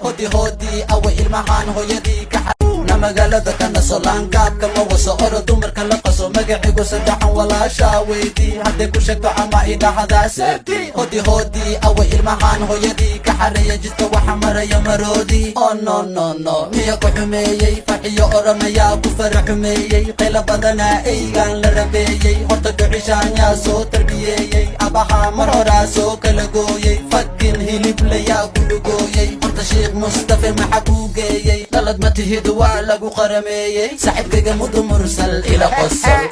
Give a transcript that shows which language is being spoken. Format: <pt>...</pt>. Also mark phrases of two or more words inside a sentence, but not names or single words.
<so>Hodi, hodi, awe ilmahan hooyadii ka xa-, na magaalada ka naso, laangaabka ma waso. Oro dumarka la qaso. Magacigu saddexan walaasha weydii. Hadday ku sheegto ama i dhahdaa seeti. Hodi, hodi, awe ilmahan hooyadii ka xareeya jidka. Waxa maraya maroodi.</so> <en>Oh, no, no, no.</en> <so>Miya ku xumeeyey? Farxiyo oranayaa ku fara xumeeyey. Qayla badana eygaan la rabeeyey. Horta ducishaan yaa soo tarbiyeeyey. Abaha mar horaa soo kala gooyey. Fucking hilib la yaa ku lugooyey. Horta Sheikh Mustafa maxa kuu geeyey? Dhalad ma tihid, waa lagu qarameeyey. Saaxiibkayga mudu mursal ila qosol.</so>